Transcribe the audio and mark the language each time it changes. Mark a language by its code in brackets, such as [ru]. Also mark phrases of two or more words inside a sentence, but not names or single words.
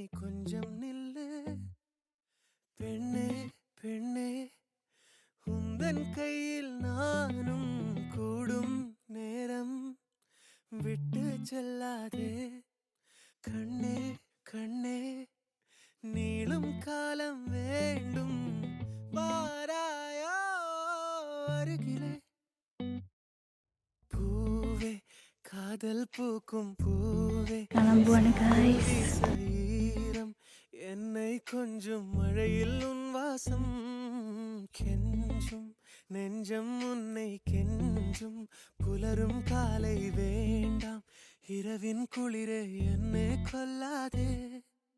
[ta] கொஞ்சம் நில்லு பெண்ணே பெண்ணே உந்தன் கையில் நானும் கூடும் நேரம் விட்டு செல்லாதே கண்ணே கண்ணே நீளும் காலம் வேண்டும் வாராயோ அருகிலே பூவே காதல் பூக்கும் பூவே [ml] കാണാൻ പോവാണ് ഗായ്സ്. [ta] ஈரம் என்னை கொஞ்சம் மழையில் உன் வாசம் கெஞ்சும் நெஞ்சம் உன்னை கெஞ்சும் புலரும் காலை வேண்டாம் இரவின் குளிரே என்னை கொல்லாதே